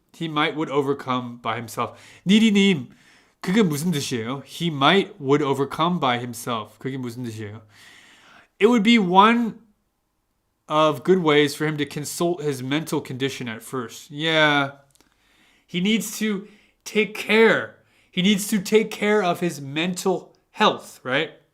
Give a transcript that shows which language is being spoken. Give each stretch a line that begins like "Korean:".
English: He might would overcome by himself.
Korean: 니리님, 그게 무슨 뜻이에요?
English: He might would overcome by himself.
Korean: 그게 무슨 뜻이에요?
English: It would be one of good ways for him to consult his mental condition at first. Yeah. He needs to take care. He needs to take care of his mental health, right?